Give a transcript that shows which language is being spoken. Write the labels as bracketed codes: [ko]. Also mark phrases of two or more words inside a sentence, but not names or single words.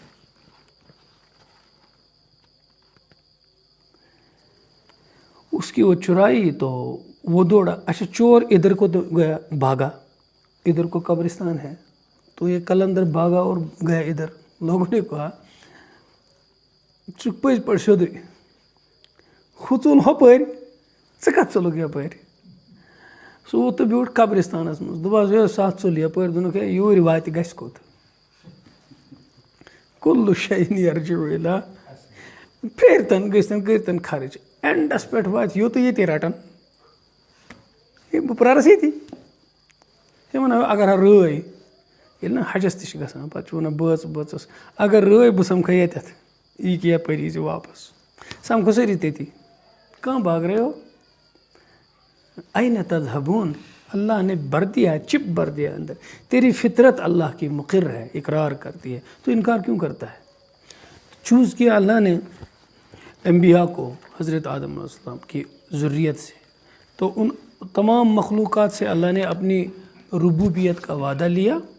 [ur] اس کی وہ چرائی تو وہ دوڑا. اچھا چور ادھر کو گیا، بھاگا، ادھر کو قبرستان ہے، تو یہ قلندر بھاگا اور گیا ادھر. لوگوں نے کہا [ks] ژٕ پٔزۍ پٲٹھۍ سیوٚدُے کھوژُن ہُپٲرۍ، ژٕ کَتھ ژوٚلُکھ یَپٲرۍ. سُہ ووت تہٕ بیوٗٹھ قبرستانَس منٛز. دوٚپہَس ہے سَتھ ژوٚل یَپٲرۍ. دوٚپُکھ ہے یوٗرۍ واتہِ گژھِ کوٚت. [ar] کُلُّ شیء یرجع الی، [ks] پھیرتن گٔژھتن کٔرتن خرچ، اینڈس پٮ۪ٹھ واتہِ یوٚت ییٚتی رٹن. ہے بہٕ پرٛارس ییٚتی. ہے وَنان اگر ہا رٲے، ییٚلہِ نا حجس تہِ چھِ گژھان پتہٕ چھِ وَنان بٲژ بٲژس اگر رٲے بہٕ سمکھے ییٚتٮ۪تھ، یہِ کہِ یپٲرۍ یی زِ واپس. سمکھو سٲری تٔتی. [ur] کہاں بھاگ رہے ہو؟ [ar] این تذہبون. [ur] اللہ نے بھر دیا، چپ بھر دیا اندر. تیری فطرت اللہ کی مقر ہے، اقرار کرتی ہے، تو انکار کیوں کرتا ہے؟ چوز کیا اللہ نے انبیاء کو حضرت آدم علیہ السلام کی ذریت سے، تو ان تمام مخلوقات سے اللہ نے اپنی ربوبیت کا وعدہ لیا.